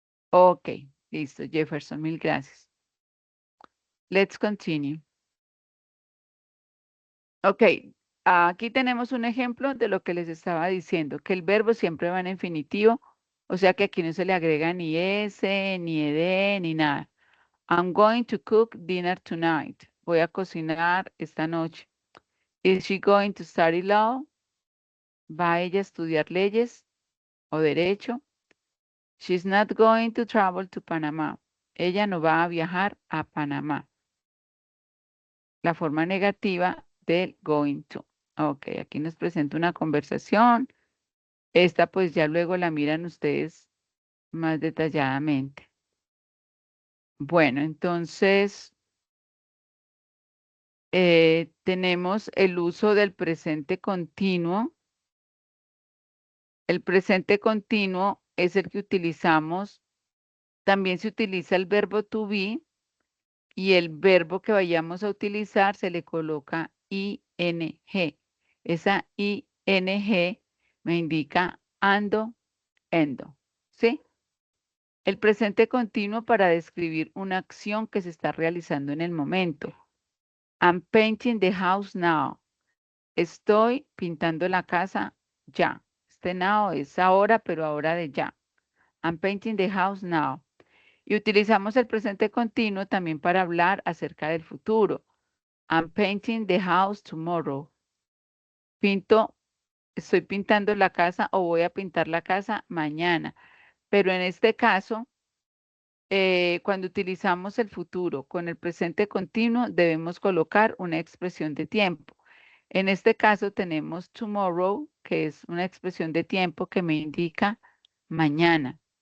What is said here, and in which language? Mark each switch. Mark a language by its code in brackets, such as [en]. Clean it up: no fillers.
[es] Ok, listo, Jefferson, mil gracias. [en] Let's continue. [es] Ok, aquí tenemos un ejemplo de lo que les estaba diciendo, que el verbo siempre va en infinitivo, o sea que aquí no se le agrega ni S, ni ed, ni nada. [en] I'm going to cook dinner tonight. [es] Voy a cocinar esta noche. [en] Is she going to study law? [es] ¿Va ella a estudiar leyes o derecho? [en] She's not going to travel to Panama. [es] Ella no va a viajar a Panamá. La forma negativa del going to. Ok, aquí nos presenta una conversación. Esta pues ya luego la miran ustedes más detalladamente. Bueno, entonces tenemos el uso del presente continuo. El presente continuo es el que utilizamos. También se utiliza el verbo to be y el verbo que vayamos a utilizar se le coloca ing. Esa ing me indica ando, endo. ¿Sí? El presente continuo para describir una acción que se está realizando en el momento. [en] I'm painting the house now. [es] Estoy pintando la casa ya. Este now es ahora, pero ahora de ya. [en] I'm painting the house now. [es] Y utilizamos el presente continuo también para hablar acerca del futuro. [en] I'm painting the house tomorrow. [es] Estoy pintando la casa o voy a pintar la casa mañana. Pero en este caso, cuando utilizamos el futuro con el presente continuo, debemos colocar una expresión de tiempo. En este caso tenemos tomorrow, que es una expresión de tiempo que me indica mañana.